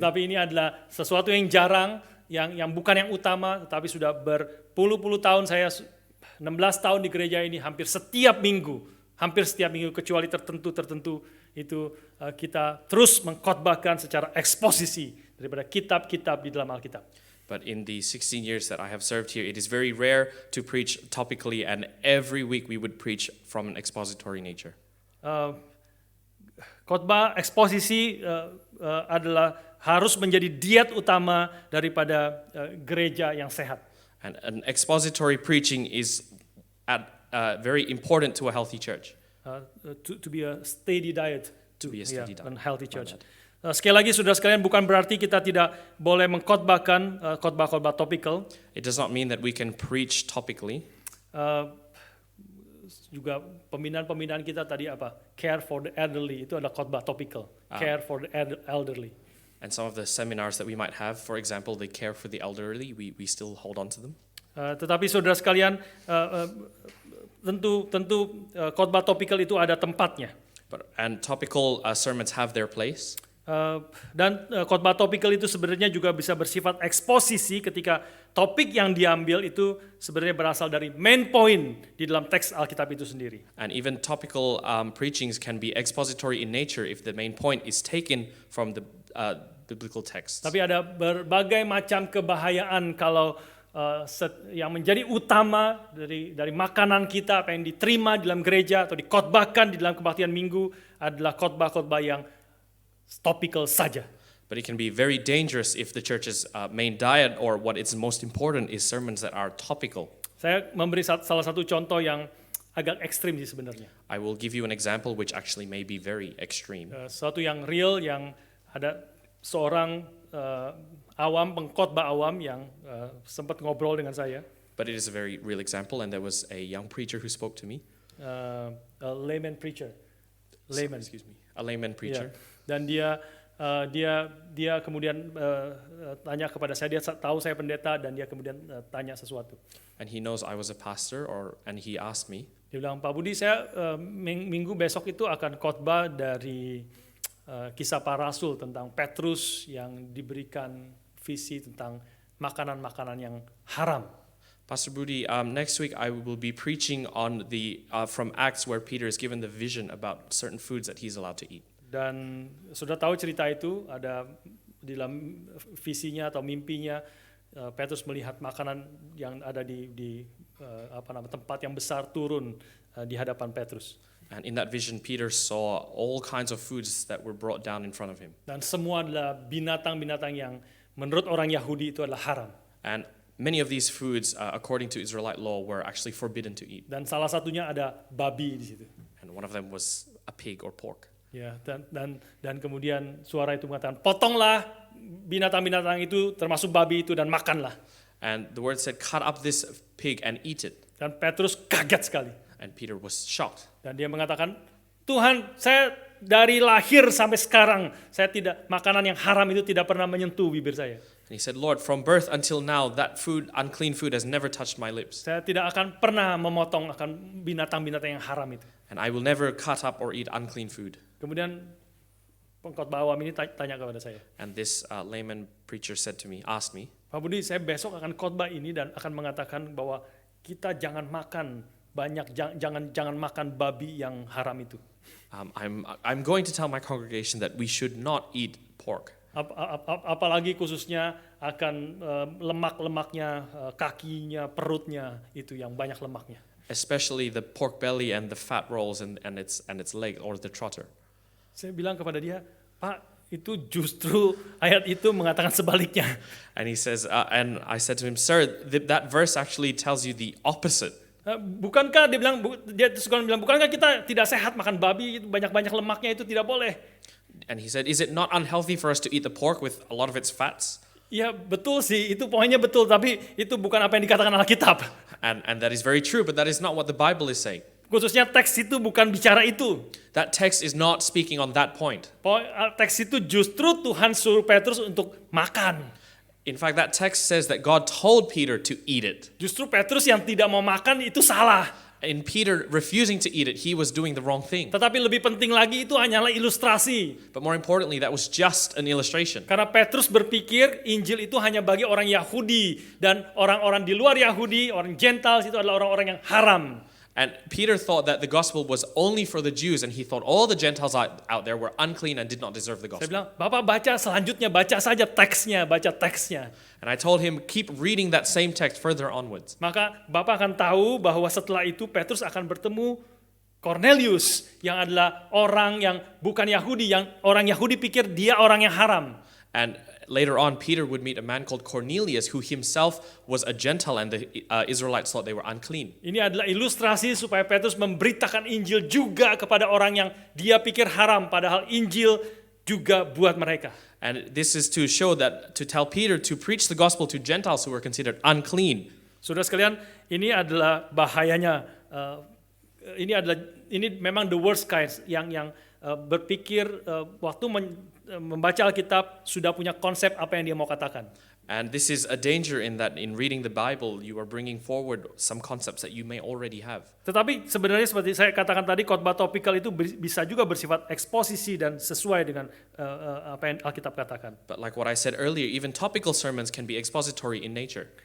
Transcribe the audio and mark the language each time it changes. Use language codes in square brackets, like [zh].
[id] Tetapi ini adalah sesuatu yang jarang, yang bukan yang utama, tetapi sudah berpuluh-puluh tahun saya 16 tahun di gereja ini, hampir setiap minggu kecuali tertentu itu kita terus mengkhotbahkan secara eksposisi daripada kitab-kitab di dalam Alkitab. [en] But in the 16 years that I have served here, it is very rare to preach topically, and every week we would preach from an expository nature. [id] Khotbah eksposisi adalah harus menjadi diet utama daripada gereja yang sehat. [en] And an expository preaching is very important to a healthy church. To be a steady diet. To be a steady diet. A healthy church. [id] Sekali lagi, saudara sekalian, bukan berarti kita tidak boleh mengkhotbahkan khotbah-khotbah topikal. [en] It does not mean that we can preach topically. [id] Juga pembinaan kita tadi apa? [en] Care for the elderly, [id] itu adalah khotbah topikal. [en] Care for the elderly. And some of the seminars that we might have, for example, the care for the elderly, we still hold on to them. [id] Tetapi saudara sekalian, tentu khotbah topikal itu ada tempatnya. [en] And topical sermons have their place. [id] Dan khotbah topikal itu sebenarnya juga bisa bersifat eksposisi ketika topik yang diambil itu sebenarnya berasal dari main point di dalam teks Alkitab itu sendiri. [en] And even topical preachings can be expository in nature if the main point is taken from the biblical texts. [id] Tapi ada berbagai macam kebahayaan kalau yang menjadi utama dari makanan kita, apa yang diterima di dalam gereja atau dikhotbahkan di dalam kebaktian minggu adalah khotbah-khotbah yang topical saja. [en] But it can be very dangerous if the church's main diet or what is most important is sermons that are topical. [id] Saya memberi salah satu contoh yang agak ekstrim sih sebenarnya. [en] I will give you an example which actually may be very extreme. [id] Sesuatu yang real, yang ada seorang pengkhotbah awam yang sempat ngobrol dengan saya. [en] But it is a very real example, and there was a young preacher who spoke to me. A layman preacher. Layman. Excuse me. A layman preacher. [id] Ya. Dan dia kemudian tanya kepada saya, dia tahu saya pendeta dan dia kemudian tanya sesuatu. [en] And he knows I was a pastor, and he asked me, [id] Dia bilang, Pak Budi, saya minggu besok itu akan khotbah dari Kisah Para Rasul tentang Petrus yang diberikan visi tentang makanan-makanan yang haram. [en] Pastor Budi, next week I will be preaching on the from Acts where Peter is given the vision about certain foods that he's allowed to eat. [id] Dan sudah tahu cerita itu, ada di dalam visinya atau mimpinya Petrus melihat makanan yang ada di tempat yang besar turun di hadapan Petrus. [en] And in that vision, Peter saw all kinds of foods that were brought down in front of him. [id] Dan semua adalah binatang-binatang yang menurut orang Yahudi itu adalah haram. [en] And many of these foods, according to Israelite law, were actually forbidden to eat. [id] Dan salah satunya ada babi di situ. [en] And one of them was a pig or pork. [id] Ya, dan kemudian suara itu mengatakan, potonglah binatang-binatang itu termasuk babi itu dan makanlah. [en] And the word said, cut up this pig and eat it. [id] Dan Petrus kaget sekali. [en] And Peter was shocked. [id] Dan dia mengatakan, Tuhan, saya dari lahir sampai sekarang, saya tidak, makanan yang haram itu tidak pernah menyentuh bibir saya. [en] And he said, Lord, from birth until now, that food, unclean food, has never touched my lips. [id] Saya tidak akan pernah memotong akan binatang-binatang yang haram itu. [en] And I will never cut up or eat unclean food. [id] Kemudian pengkhotbah awam ini tanya kepada saya, [en] And this layman preacher said to me, asked me, [id] Pak Budi, saya besok akan khotbah ini dan akan mengatakan bahwa kita jangan makan banyak, jangan makan babi yang haram itu. [en] I'm going to tell my congregation that we should not eat pork. [id] Apalagi khususnya akan lemak-lemaknya, kakinya, perutnya itu yang banyak lemaknya. [en] Especially the pork belly and the fat rolls and its leg or the trotter. [id] Saya bilang kepada dia, Pak, itu justru ayat itu mengatakan sebaliknya. [en] And he says, and I said to him, Sir, that verse actually tells you the opposite. [id] Bukankah dia suka bilang, bukankah kita tidak sehat makan babi, banyak-banyak lemaknya itu tidak boleh? [en] And he said, is it not unhealthy for us to eat the pork with a lot of its fats? [id] Ya betul sih, itu poinnya betul, tapi itu bukan apa yang dikatakan Alkitab. [en] And that is very true, but that is not what the Bible is saying. [id] Khususnya teks itu bukan bicara itu. [en] That text is not speaking on that point. [id] Teks itu justru Tuhan suruh Petrus untuk makan. [en] In fact, that text says that God told Peter to eat it. [id] Justru Petrus yang tidak mau makan itu salah. [en] In Peter refusing to eat it, he was doing the wrong thing. [id] Tetapi lebih penting lagi itu hanyalah ilustrasi. [en] But more importantly, that was just an illustration. [id] Karena Petrus berpikir Injil itu hanya bagi orang Yahudi dan orang-orang di luar Yahudi, orang Gentiles itu adalah orang-orang yang haram. [en] And Peter thought that the gospel was only for the Jews, and he thought all the Gentiles out there were unclean and did not deserve the [id] Saya [en] gospel. [id] bilang, Bapak baca selanjutnya, baca saja teksnya, baca teksnya. [en] And I told him, keep reading that same text further onwards. [id] Maka Bapak akan tahu bahwa setelah itu Petrus akan bertemu Cornelius yang adalah orang yang bukan Yahudi, yang orang Yahudi pikir dia orang yang haram. [en] And later on, Peter would meet a man called Cornelius, who himself was a Gentile, and the Israelites thought they were unclean. [id] Ini adalah ilustrasi supaya Petrus memberitakan Injil juga kepada orang yang dia pikir haram, padahal Injil juga buat mereka. [en] And this is to show that, to tell Peter to preach the gospel to Gentiles who were considered unclean. [id] Saudara sekalian, ini adalah bahayanya. Ini memang [en] the worst kinds [id] yang berpikir waktu membaca Alkitab sudah punya konsep apa yang dia mau katakan. [en] And this is a danger in that in reading the Bible, you are bringing forward some concepts that you may already have. [id] Tetapi sebenarnya seperti saya katakan tadi, khotbah topikal itu bisa juga bersifat eksposisi dan sesuai dengan apa yang Alkitab katakan. [en] But like what I said earlier, even topical sermons can be expository in nature.